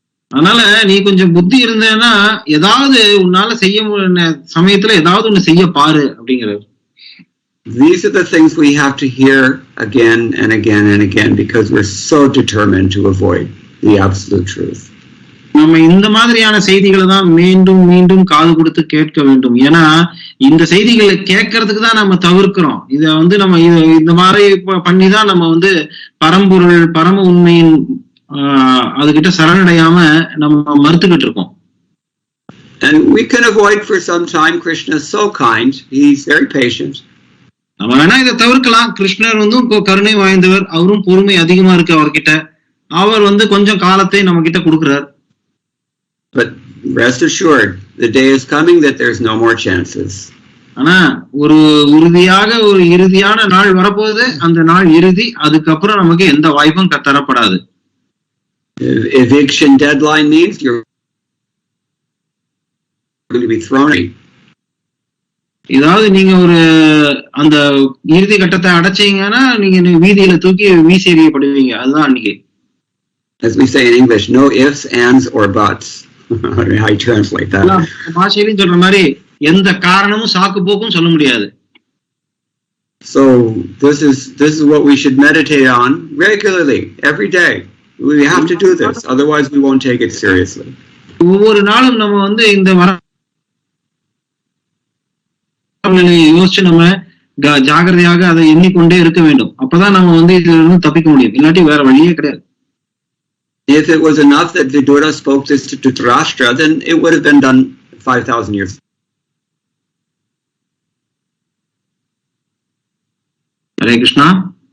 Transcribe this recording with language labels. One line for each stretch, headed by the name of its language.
Tamil: அதனால நீ கொஞ்சம் புத்தி இருந்தேன்னா ஏதாவது உன்னால செய்ய சமயத்துல ஏதாவது ஒண்ணு செய்ய பாரு அப்படிங்கிறார்.
English: These are the things we have to hear again and again and again because we're so determined to avoid the absolute truth.
Tamil: நம்ம இந்த மாதிரியான செய்திகளை தான் மீண்டும் மீண்டும் காது கொடுத்து கேட்க வேண்டும். ஏன்னா இந்த செய்திகளை கேட்கறதுக்கு தான் நம்ம தவிர்க்கிறோம். இத வந்து நம்ம இந்த மாதிரி பண்ணிதான் நம்ம வந்து பரம்பொருள் பரம உண்மையின் அதுகிட்ட சரணடையாம நம்ம மறுத்துக்கிட்டு இருக்கோம்.
English: And we can avoid for some time. Krishna is so kind. He's very patient.
Tamil: நம்ம வேணா இதை தவிர்க்கலாம். கிருஷ்ணர் வந்து கருணை வாய்ந்தவர், அவரும் பொறுமை அதிகமா இருக்கு அவர்கிட்ட. அவர் வந்து கொஞ்சம் காலத்தை நம்ம கிட்ட கொடுக்கிறார்.
English: But rest assured, the day is coming that there's no more chances.
Tamil: ஆனா ஒரு இறுதியான நாள் வரப்போகுது. அந்த நாள் இறுதி. அதுக்கப்புறம் நமக்கு எந்த வாய்ப்பும் தரப்படாது.
English: Eviction deadline means you're going to be thrown out.
Tamil: ஏதாவது நீங்க ஒரு அந்த இறுதி கட்டத்தை அடைச்சீங்கன்னா நீங்க வீதியில தூக்கி வீசி எறியப்படுவீங்க. அதுதான் அன்னைக்கு.
English: As we say in English, no ifs, ands or buts. How you translate that?
Tamil: பாஷையிலும் சொல்ற மாதிரி எந்த காரணமும் சாக்கு போக்கும் சொல்ல முடியாது.
English: So this is what we should meditate on regularly, every day. We have to do this, otherwise we won't take it seriously.
Tamil: ஒவ்வொரு நாளும் நம்ம வந்து இந்த யோசிச்சு நம்ம ஜாகிரதையாக அதை எண்ணிக்கொண்டே இருக்க வேண்டும். அப்பதான் நம்ம வந்து இதுல இருந்து தப்பிக்க முடியும். இல்லாட்டி வேற வழியே கிடையாது.
English: If it was enough that Vidura spoke this to Dhritarashtra, then it would have been done 5,000 years. Hare Krishna.